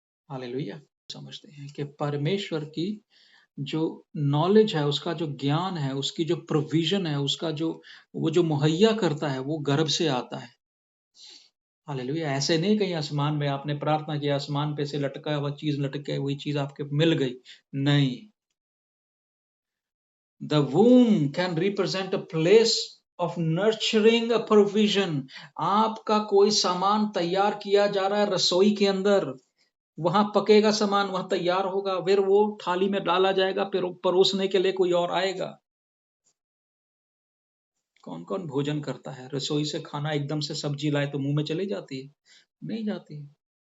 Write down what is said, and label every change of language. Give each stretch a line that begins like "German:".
Hindi: Hallelujah. समझते हैं कि परमेश्वर की जो नॉलेज है, उसका जो ज्ञान है, उसकी जो प्रोविजन है, उसका जो वो जो मुहैया करता है, वो गर्भ से आता है। हालेलुया। ऐसे नहीं कहीं आसमान में आपने प्रार्थना किया, आसमान पे से लटका हुआ चीज लटक गई, वही चीज आपके मिल गई, नहीं।
English: The womb can represent a place of nurturing a provision.
Hindi: आपका कोई सामान तैयार किया जा रहा है रसोई के अंदर, वहां पकेगा सामान, वहां तैयार होगा, फिर वो थाली में डाला जाएगा, फिर परोसने के लिए कोई और आएगा। कौन कौन भोजन करता है? रसोई से खाना एकदम से सब्जी लाए तो मुंह में चली जाती है? नहीं जाती है।